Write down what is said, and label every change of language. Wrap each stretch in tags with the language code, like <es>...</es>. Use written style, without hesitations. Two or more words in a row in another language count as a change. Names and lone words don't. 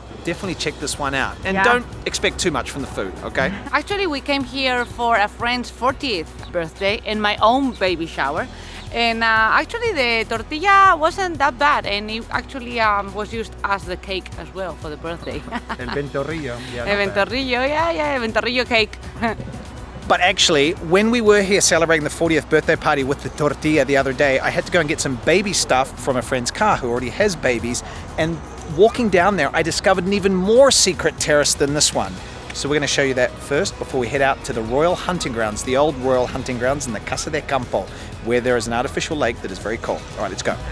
<en>Definitely check this one out. And don't expect too much from the food, okay? Actually, we came here for a friend's 40th birthday and my own baby shower. And actually the tortilla wasn't that bad, and it actually was used as the cake as well for the birthday. El ventorrillo. Yeah, El ventorrillo, El ventorrillo cake. But actually, when we were here celebrating the 40th birthday party with the tortilla the other day, I had to go and get some baby stuff from a friend's car who already has babies. And walking down there, I discovered an even more secret terrace than this one. So we're going to show you that first before we head out to the royal hunting grounds, the old royal hunting grounds in the Casa de Campo, where there is an artificial lake that is very cool.</en>